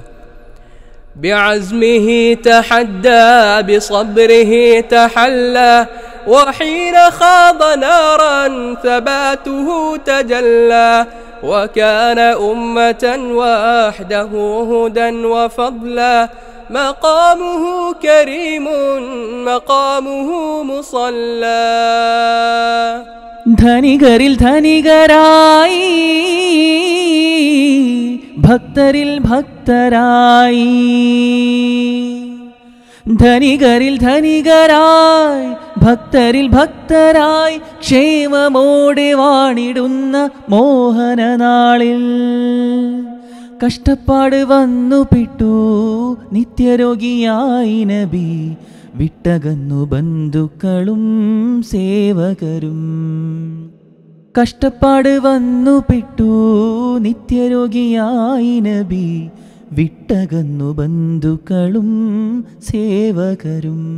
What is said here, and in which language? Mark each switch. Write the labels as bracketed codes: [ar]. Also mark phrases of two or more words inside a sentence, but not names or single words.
[ar] بعزمه تحدى بصبره تحلى وحين خاض نارا ثباته تجلى وكان أمة وحده هدى وفضلا مقامه كريم مقامه مصلى [ml] ധനികരിൽ ധനികരായി ഭക്തരിൽ ഭക്തരായി ധനികരിൽ ധനികരായി ഭക്തരിൽ ഭക്തരായി ക്ഷേമമോടെ വാണിടുന്ന മോഹനനാളിൽ കഷ്ടപ്പാട് വന്നു പെട്ടു നിത്യരോഗിയായി നബി വിട്ടകന്നു ബന്ധുക്കളും സേവകരും കഷ്ടപ്പാട് വന്നു പെട്ടു നിത്യരോഗിയായി നബി വിട്ടകന്നു ബന്ധുക്കളും സേവകരും